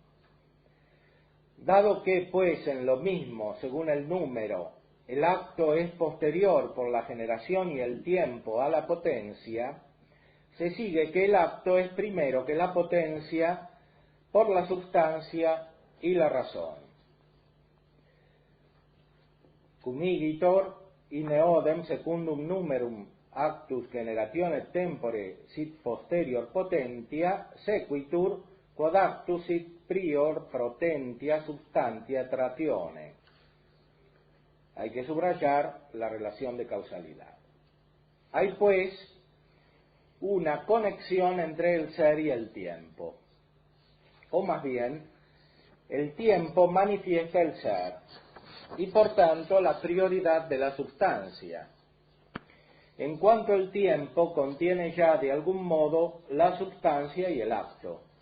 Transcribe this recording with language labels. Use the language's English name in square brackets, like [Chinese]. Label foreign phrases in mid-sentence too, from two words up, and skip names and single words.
[Spanish] Dado que, pues, en lo mismo, según el número, el acto es posterior por la generación y el tiempo a la potencia, se sigue que el acto es primero que la potencia por la substancia y la razón. [Latin] Cum igitor in eodem secundum numerum actus generatione tempore sit posterior potentia sequitur quod actus sit prior potentia substantia tratione. [Spanish] Hay que subrayar la relación de causalidad. Hay pues una conexión entre el ser y el tiempo, o más bien, el tiempo manifiesta el ser y por tanto la prioridad de la substancia, en cuanto el tiempo contiene ya de algún modo la substancia y el acto.